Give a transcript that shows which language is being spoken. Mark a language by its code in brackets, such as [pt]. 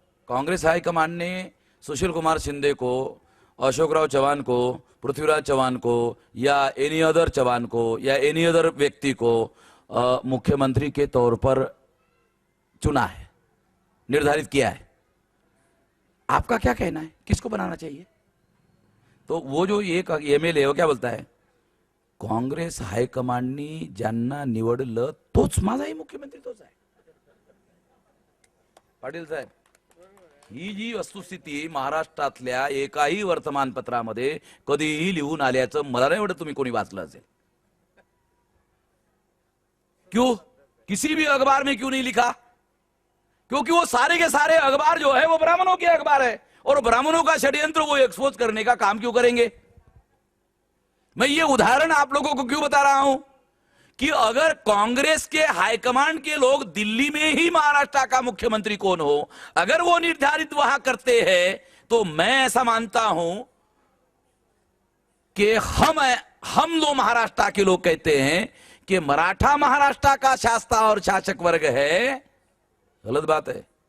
[hi] Congress high command ने सुशील कुमार शिंदे को, अशोकराव चौहान को, पृथ्वीराज चौहान को या एनी अदर चौहान को या एनी अदर व्यक्ति को मुख्यमंत्री के तौर पर चुना है, निर्धारित किया है। आपका क्या कहना है, किसको बनाना चाहिए? तो वो जो एक एमएलए वो क्या बोलता है, [mr] काँग्रेस हायकमांडनी ज्यांना निवडलं तोच माझाही मुख्यमंत्री तोच आहे. पाटील साहेब, ही जी वस्तुस्थिती महाराष्ट्रातल्या एकाही वर्तमानपत्रामध्ये कधीही लिहून आल्याचं मला नाही वाटत तुम्ही कोणी वाचलं असेल. [hi] क्यों? किसी भी अखबार में क्यों नहीं लिखा? क्योंकि वो सारे के सारे अखबार जो है वो ब्राह्मणों के अखबार है, और ब्राह्मणों का षड्यंत्र वो एक्सपोज करने का काम क्यों करेंगे? मैं ये उदाहरण आप लोगों को क्यों बता रहा हूं कि अगर कांग्रेस के हाईकमांड के लोग दिल्ली में ही महाराष्ट्र का मुख्यमंत्री कौन हो, अगर वो निर्धारित वहां करते हैं, तो मैं ऐसा मानता हूं कि हम लोग महाराष्ट्र के लोग कहते हैं कि मराठा महाराष्ट्र का शासक और शासक वर्ग है. गलत बात है.